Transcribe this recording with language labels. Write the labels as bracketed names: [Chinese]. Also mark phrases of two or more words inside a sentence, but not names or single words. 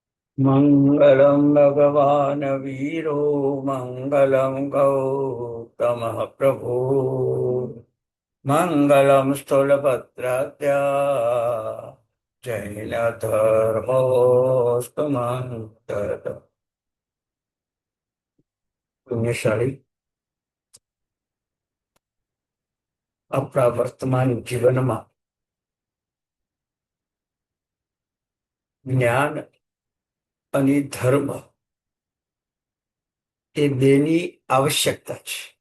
[Sanskrit] मङ्गलं भगवान् वीरो मङ्गलं गौतमः प्रभु मङ्गलं स्थूलभद्राद्या जैनधर्मोऽस्तु मङ्गलम्। [Gujarati] પુણ્યશાળી આપણા વર્તમાન જીવનમાં જ્ઞાન અને ધર્મ એ બેની આવશ્યકતા છે.